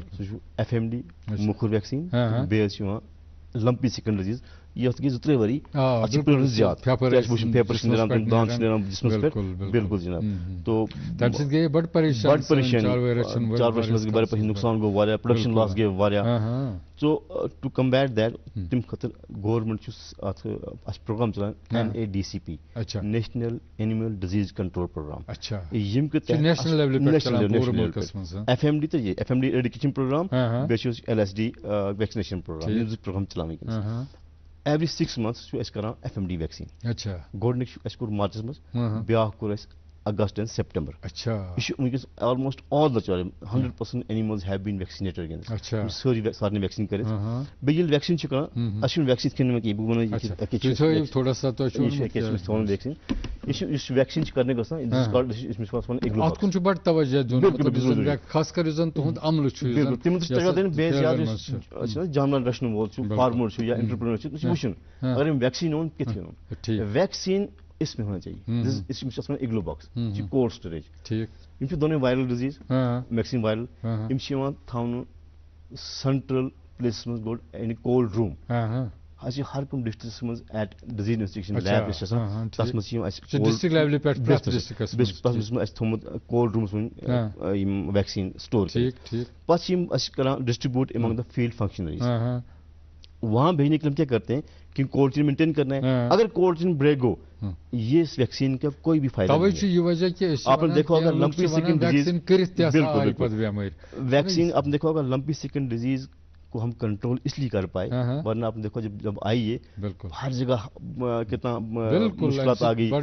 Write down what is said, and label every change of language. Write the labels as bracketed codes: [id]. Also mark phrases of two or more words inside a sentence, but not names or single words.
[ks] سُہ چھُ FMD مُکھُر ویکسیٖن بیٚیہِ حظ چھِ یِوان [en] lumpy skin disease. [ks] یتھ گٔے 2-3 ؤری اتھ چھِ پرٛٲرِس زیادٕ وٕچھُن پیپر چھِ نیران تِم دانہٕ چھِ نیران جسمس پٮ۪ٹھ. بالکل جناب. تو تَمہِ سۭتۍ گٔے بڑٕ پریشٲنی چاروٲرِس منٛز گٔے بڑٕ پریشٲنی نۄقصان گوٚو واریاہ [en] production loss [ks] گٔے واریاہ. [en] so to combat that [ks] تمہِ خٲطرٕ گورمنٹ چھُ اتھ اَسہِ پروگرام چلان NADCP [en] National Animal Disease Control Programme. [ks] ییٚمہِ کہِ FMD تہٕ یہِ FMD [en] education programme [ks] بیٚیہِ چھُ LSD [en] vaccination programme [ks] یِم 2 پروگرام چلاوان وٕنکیٚنس. [en] every 6 months [ks] چھُ اَسہِ کران FMD ویکسیٖن. گۄڈٕنیُک چھُ اَسہِ کوٚر مارچس منٛز بیاکھ کوٚر اَسہِ [en] August and September. [ks] یہِ چھُ وٕنکیٚس [en] almost all the 100% animals have been vaccinated [ks] وٕنکیٚنس. سٲری سارنٕے ویکسیٖن کٔرِتھ. بیٚیہِ ییٚلہِ ویکسیٖن چھِ کران اَسہِ چھُنہٕ ویکسیٖن کھٮ۪ن کینٛہہ بہٕ وَنہٕ ویکسیٖن یُس ویکسیٖن چھِ کرنہٕ گژھان جانور رچھن وول چھُ فارمر چھُ یا انٹرپرینر چھُ سُہ چھُ وٕچھُن اگر أمۍ ویکسیٖن اوٚن کِتھ کٔنۍ اوٚن. [ur] ویکسیٖن اس میں ہونا چاہیے. [ks] أمِس چھِ آسان [en] igloo box [ks] یہِ چھِ [en] cold storage. [ks] یِم چھِ دۄنوَے [en] viral disease vaccine viral. [ks] یِم چھِ یِوان تھاونہٕ [en] central places [ks] منٛز گوٚو یعنی [en] cold room. [ks] اَسہِ چھِ ہر کُنہِ ڈسٹرکس منٛز [en] at disease investigation lab [ks] یُس چھِ آسان تَتھ منٛز چھِ یِم اَسہِ اَسہِ تھوٚمُت کولڈ روٗمس منٛز یِم ویکسیٖن سٹور کٔرِتھ. پتہٕ چھِ یِم اَسہِ کران ڈسٹرibیوٗٹ [en] among the field functionaries. [ur] وہاں بھیجنے کے لیے ہم کیا کرتے ہیں کہ [en] cold chain [ur] مینٹین کرنا ہے. اگر [en] cold chain [ur] بریک ہو یہ اس ویکسین کا کوئی بھی فائدہ نہیں ہے. آپ نے دیکھا ہوگا [en] lumpy skin disease. [ur] ویکسین آپ نے دیکھا ہوگا [en] lumpy skin disease [ur] کو ہم کنٹرول اس لیے کر پائے ورنہ آپ نے دیکھا جب آئی یہ ہر جگہ کتنا مشکلات آ گئی.